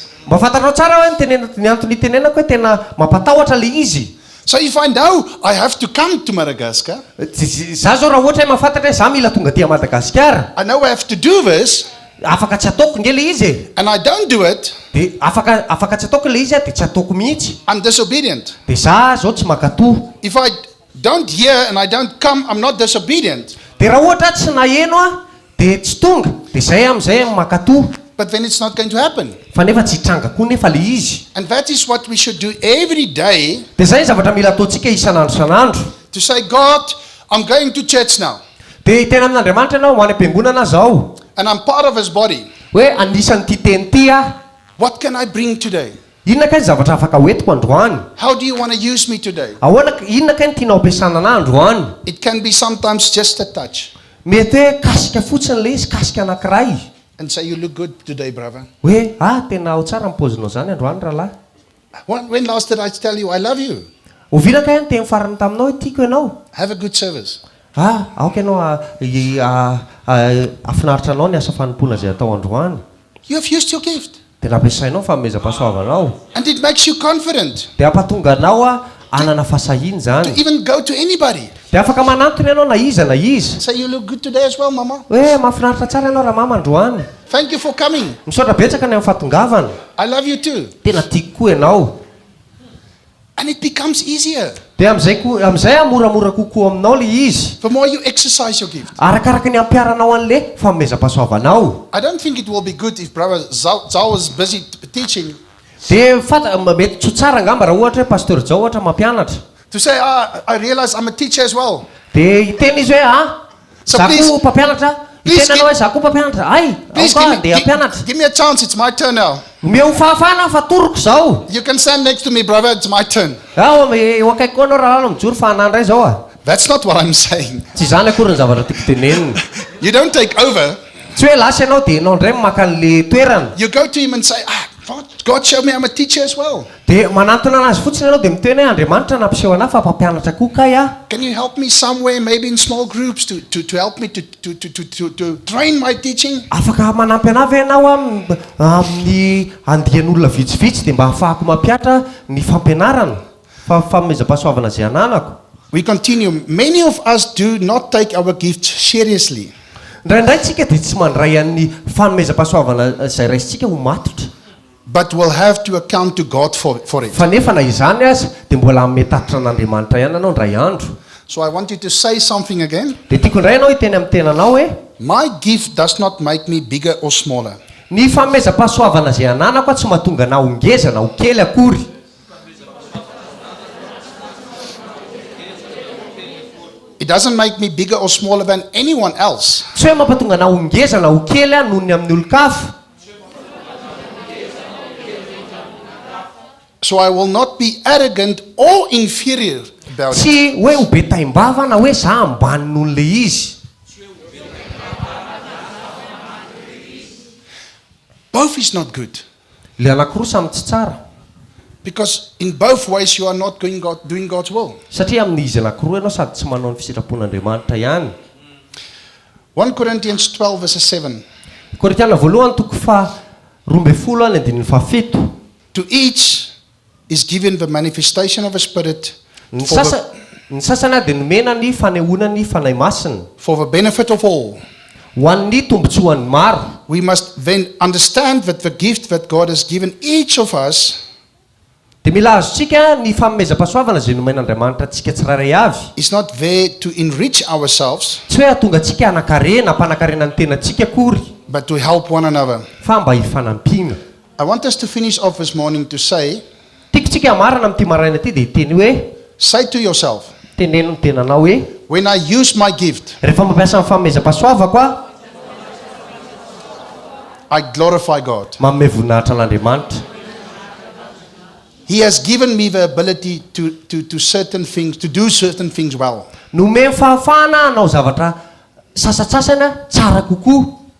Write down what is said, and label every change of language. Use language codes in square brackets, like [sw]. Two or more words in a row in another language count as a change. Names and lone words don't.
[mg] Mba fantatrao tsara hoe ny antony tenenako hoe tena mampatahotra le izy. [en] So if I know I have to come to Madagascar, [mg] Za zao raha ohatra hoe mahafantatra hoe za mila tonga aty Madagasikara, [en] I know I have to do this, [mg] afaka tsy ataoko nge le izy. [en] and I don't do it, [mg] Dia afaka tsy ataoko le izy dia tsy ataoko mihitsy. [en] I'm disobedient. [mg] Dia za zao tsy makatoa. [en] If I don't hear and I don't come, I'm not disobedient. [mg] Dia raha ohatra tsy naheno dia tsy tonga, dia zay amin'izay makatoa. [en] But then it's not going to happen. [mg] Fa nefa tsy hitranga koa nefa le izy. [en] And that is what we should do every day, [mg] Dia zay zavatra mila ataontsika isan'andro. [en] to say, God, I'm going to church now, [mg] Dia tena amin'Andriamanitra ianao ho any am-piangonana zao. [en] and I'm part of his body. [mg] Hoe anisan'ity teny ity aho. [en] What can I bring today? [mg] Inona kay ny zavatra afaka hoentiko androany? [en] How do you want to use me today? [mg] Inona kay ny tianao ampiasana anahy androany? [en] It can be sometimes just a touch. [mg] Mety hoe kasika fotsiny le izy, kasika anankiray. [en] And say, you look good today, brother. [mg] Hoe tena ao tsara ny paozinao zany androany rahalahy. [en] When last did I tell you I love you? [mg] Ovina kay ny teny farany taminao hoe tiako ianao. [en] Have a good service. [mg] Aoka ianao afinaritra anao ny asa fanompona izay atao androany. [en] You have used your gift. [mg] Dia nampiasainao ny fanomezam-pahasoavanao. [en] And it makes you confident [mg] Dia ampatonga anao anana fasahiany [en] to [mg] zany. [en] even go to anybody. [mg] Dia afaka manantona ianao na iza na iza. [en] Say, you look good today as well, mama. [mg] Hoe mahafinaritra tsara ianao raha mama androany. [en] Thank you for coming. [mg] Misaotra betsaka ny amin'ny fahatongavana. [en] I love you too. [mg] Tena tiako koa ianao. [en] And it becomes easier. [mg] Dia amin'izay amoramora kokoa aminao le izy. [en] The more you exercise your gift. [mg] Arakaraka ny ampiaranao an'le fanomezam-pahasoavanao. [en] I don't think it will be good if Brother Zao is busy teaching [mg] Dia mety tsy ho tsara angamba raha ohatra hoe pasteur Zao ohatra mampianatra. [en] to say, I realize I'm a teacher as well. [mg] Dia hiteny izy hoe [en] So [mg] za [en] please- [mg] koa mpampianatra. [en] please [mg] Hiteny anao hoe za koa mpampianatra. [en] Please [mg] Aoka dia hampianatra. [en] give me a chance. It's my turn now. [mg] Meo fahafahana fa toroko zao. [en] You can stand next to me, brother. It's my turn. [mg] Eo akaiky koa anao raha mijoro fahanana indray zao [en] That's not what I'm saying. [mg] Tsy zany akory ny zavatra tiako tenenina. [en] You don't take over. [mg] Tsy hoe lasa ianao dia ianao indray maka an'le toerana. [en] You go to him and say, God showed me I'm a teacher as well. [mg] Dia manantona anazy fotsiny ianao dia miteny hoe Andriamanitra nampiseho anahy fa mpampianatra koa kay [en] Can you help me somewhere, maybe in small groups, to help me to train my teaching? [mg] Afaka manampy anahy ve ianao amin'ny andian'olona vitsivitsy dia mba ahafahako mampiatra ny fampianarana fanomezam-pahasoavana izay ananako. [en] We continue. Many of us do not take our gifts seriously. [mg] Indraindray tsika dia tsy mandray an'ny fanomezam-pahasoavana izay raisintsika ho matotra. [en] But we'll have to account to God for it. [mg] Fa nefa na izany aza dia mbola metatitra an'Andriamanitra ihany ianao indray andro. [en] So I want you to say something again. [mg] Dia tiako indray ianao hiteny amin'ny tenanao hoe [en] My gift does not make me bigger or smaller. [mg] ny fanomezam-pahasoavana izay ananako tsy mahatonga na ho ngeza na ho kely akory. [en] It doesn't make me bigger or smaller than anyone else. [mg] Tsy hoe mampatonga na ho ngeza na ho kely noho ny amin'ny olon-kafa. [en] So I will not be arrogant or inferior about it. [mg] Tsy hoe ho be taimbava na hoe za ambany noho n'le izy. [en] Both is not good. [mg] Le anankiroa samy tsy tsara. [en] Because in both ways you are not doing God's will. [mg] Satria amin'izy anankiroa ianao sady tsy manao ny fisitrapon'Andriamanitra ihany. [en] 1 Corinthians 12 verse 7. [mg] Korintiana voalohany toko 12:7. [en] To each is given the manifestation of a spirit [mg] Ny sasany dia nomena ny fanehoana ny fanahy masina [en] for the benefit of all. [mg] ho an'ny tombotsoan'ny maro. [en] We must then understand that the gift that God has given each of us [mg] Dia mila azontsika ny fanomezam-pahasoavana izay nomen'Andriamanitra antsika tsirairay avy. [en] is not there to enrich ourselves, [mg] Tsy hoe atonga antsika hanakarena hampanakarena ny tenantsika akory, [en] but to help one another. [mg] fa mba hifanampiana. [en] I want us to finish off this morning to say, [mg] Tiako tsika hamarana amin'ity maraina ity dia hiteny hoe [en] say to yourself, [mg] teneno ny tenanao hoe [en] when I use my gift, [mg] rehefa mampiasa ny fanomezam-pahasoavako a [en] I glorify God. [mg] manome voninahitra an'Andriamanitra. [en] He has given me the ability to certain things, to do certain things well. [mg] Nome fahafahana hanao zavatra sasatsasany a tsara kokoa.